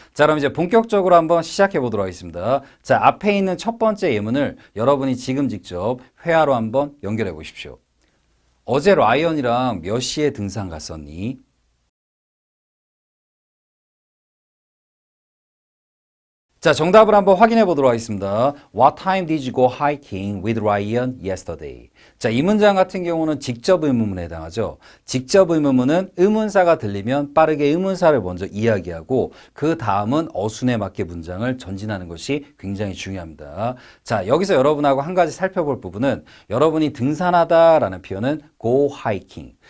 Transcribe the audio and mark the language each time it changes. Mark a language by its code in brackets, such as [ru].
[ko] 자, 그럼 이제 본격적으로 한번 시작해 보도록 하겠습니다. 자, 앞에 있는 첫 번째 예문을 여러분이 지금 직접 회화로 한번 연결해 보십시오. 어제 라이언이랑 몇 시에 등산 갔었니? 자, 정답을 한번 확인해 보도록 하겠습니다. [en] What time did you go hiking with Ryan yesterday? [ko] 자, 이 문장 같은 경우는 직접 의문문에 해당하죠. 직접 의문문은 의문사가 들리면 빠르게 의문사를 먼저 이야기하고 그 다음은 어순에 맞게 문장을 전진하는 것이 굉장히 중요합니다. 자, 여기서 여러분하고 한 가지 살펴볼 부분은, 여러분이 등산하다라는 표현은 go hiking.